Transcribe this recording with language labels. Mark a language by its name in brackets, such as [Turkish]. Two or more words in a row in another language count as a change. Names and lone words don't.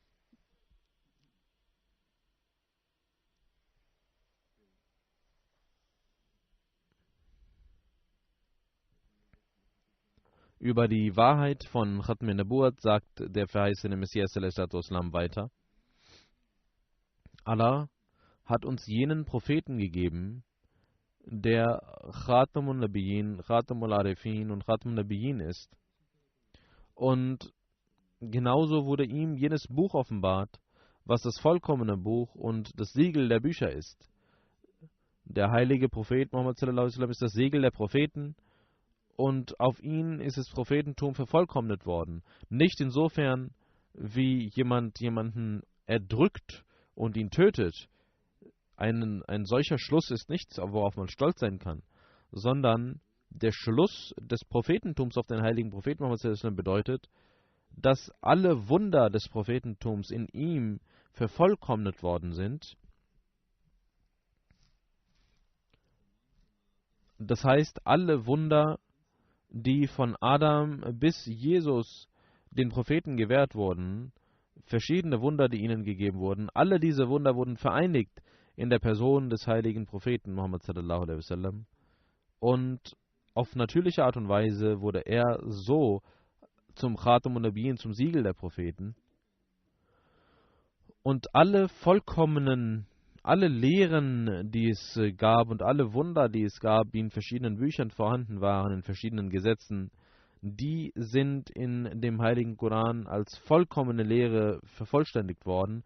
[German] Über die Wahrheit von [Arabic] ختم النبوة [German] sagt der verheißene Messias [Arabic] صلى الله عليه وسلم [German] weiter: Allah hat uns jenen Propheten gegeben, der [Arabic] خاتم النبيين, خاتم العارفين [German] und [Arabic] خاتم النبيين [German] ist. Und genauso wurde ihm jenes Buch offenbart, was das vollkommene Buch und das Siegel der Bücher ist. Der heilige Prophet Muhammad [Arabic] صلى الله عليه وسلم [German] ist das Siegel der Propheten und auf ihn ist das Prophetentum vervollkommnet worden. Nicht insofern, wie jemanden erdrückt und ihn tötet. Ein solcher Schluss ist nichts, worauf man stolz sein kann, sondern der Schluss des Prophetentums auf den heiligen Propheten Muhammad [Arabic] صلى الله عليه وسلم [German] bedeutet, dass alle Wunder des Prophetentums in ihm vervollkommnet worden sind. Das heißt, alle Wunder, die von Adam bis Jesus den Propheten gewährt wurden, verschiedene Wunder, die ihnen gegeben wurden, alle diese Wunder wurden vereinigt in der Person des heiligen Propheten Muhammad [Arabic] صلى الله عليه وسلم. [German] Und auf natürliche Art und Weise wurde er so zum [Arabic] خاتم النبيين, [German] zum Siegel der Propheten. Und alle Lehren, die es gab und alle Wunder, die es gab, die in verschiedenen Büchern vorhanden waren, in verschiedenen Gesetzen, die sind in dem heiligen Koran als vollkommene Lehre vervollständigt worden.